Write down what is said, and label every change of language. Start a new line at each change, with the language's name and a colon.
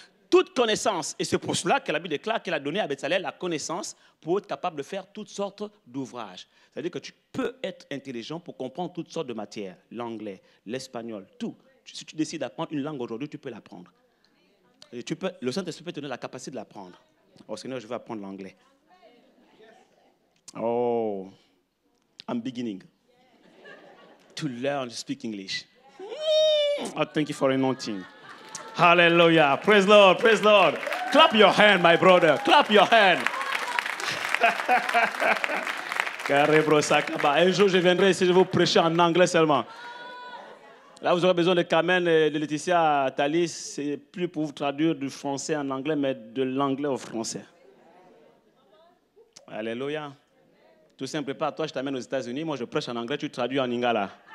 French: Toute connaissance, et c'est pour cela que la Bible déclare qu'elle a donné à Béthalel la connaissance pour être capable de faire toutes sortes d'ouvrages. C'est-à-dire que tu peux être intelligent pour comprendre toutes sortes de matières, l'anglais, l'espagnol, tout. Si tu décides d'apprendre une langue aujourd'hui, tu peux l'apprendre. Et le Saint-Esprit peut te donner la capacité de l'apprendre. Oh Seigneur, je veux apprendre l'anglais.
English: Oh, I'm beginning to learn to speak English. Oh, thank you for anointing. Hallelujah. Praise Lord. Praise Lord. Clap your hand, my brother. Clap your hand.
French: Un jour, je viendrai ici, je vais vous prêcher en anglais seulement. Là, vous aurez besoin de Carmen et de Laetitia Thalys. C'est plus pour vous traduire du français en anglais, mais de l'anglais au français. Alléluia. Tout simple, prépare-toi, je t'amène aux États-Unis. Moi, je prêche en anglais, tu traduis en lingala.